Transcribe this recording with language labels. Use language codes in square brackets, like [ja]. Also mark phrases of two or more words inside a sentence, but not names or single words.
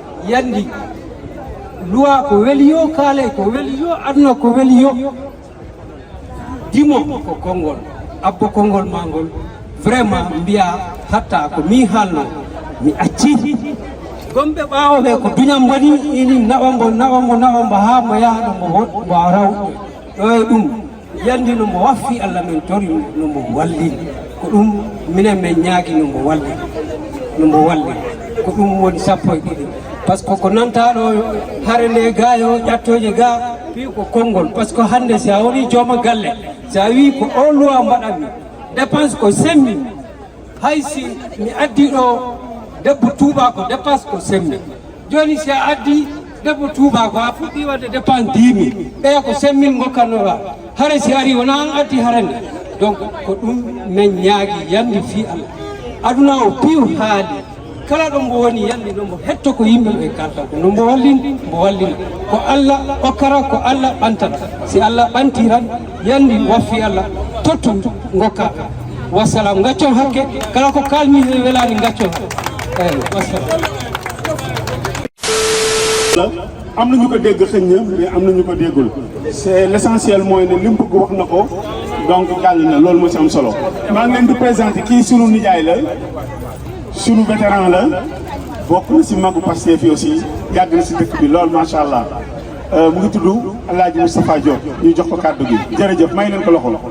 [ff] yandi luwa ko weli yo kaale ko weli yo aduna ko weli yo dimo ko konngol abbo konngol mangol vraiment mbiya hatta ko mi haalno mi acci gombe ɓaawoɓe ko duñam waɗi ini naɓambo ha mo yaha mo raw ɗo e ɗum yandi no mo waffi Allah men tori no mo walli ko ɗum minen men ñaagui no mo walli ko ɗum woni sappo e ɗiɗi [fr] par ce que [ff] ko nantaɗo hare nde ga yo ƴattoje ga wi ko konngol [fr] par ce que [ff] hande si a woni jooma galle si a wi ko o loi mbaɗanmi dépense ko semmi haysi mi addi ɗo debbo tuubako dépense ko semmi joni si a addi debbo tuubako a fuɗɗi wadde dépense 10 000 ɓeya ko semmin gokkannoɗa hare si ari wona an addi harande donc ko ɗum min ñaagui yandi fi Allah aduna o piw haali kala ɗo mbo woni yandi no mbo hetto ko yimɓeɓe kalta ko no mbo wallina ko Allah okkara ko Allah ɓantata si Allah ɓanti tan yandi waffi Allah tottu gokka wassalam gaccon hakke kala ko kalmi e welani gaccon eyyi wassalam [wo] am na ñu ko dégg xëñ na mais am na ñu ko déggul [fr] c'est l'essentiel [wo] mooy ne li mu bëgg wax na ko donc jàll na loolu moo ci am solo maa ngi leen di présenter kii sunu nijaay la sunu vétéran la bokk na si magu Pastef fi aussi yàgg na si dëkk bi loolu [ar] ما شاء الله [wo] mu ngi tudd El Hadj Moustapha Diop ñu jox ko kàddu gi jërëjëf may leen ko loxo.